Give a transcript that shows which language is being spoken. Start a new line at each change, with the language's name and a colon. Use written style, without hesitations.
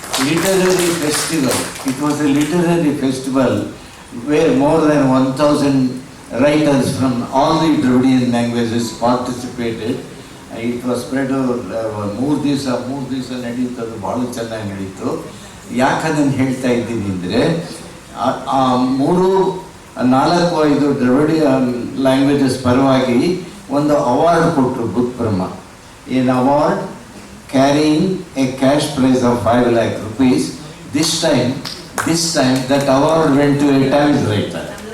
English: Literary festival. It was a literary festival where more than 1,000 writers from all the Dravidian languages participated. It was spread over 3
Kannada: ದಿವಸ ನಡೀತು. ಅದು ಭಾಳ ಚೆನ್ನಾಗಿ ನಡೀತು. ಯಾಕೆ ಅದನ್ನು ಹೇಳ್ತಾ ಇದ್ದೀನಿ ಅಂದರೆ, 3-4-5 ದ್ರವಿಡಿಯನ್ ಲ್ಯಾಂಗ್ವೇಜಸ್ ಪರವಾಗಿ ಒಂದು ಅವಾರ್ಡ್ ಕೊಟ್ಟರು ಬುಕ್ ಬ್ರಹ್ಮ. ಏನ್ award?
English: Carrying a cash prize of 5 lakh rupees. This time that award went to a Tamil writer.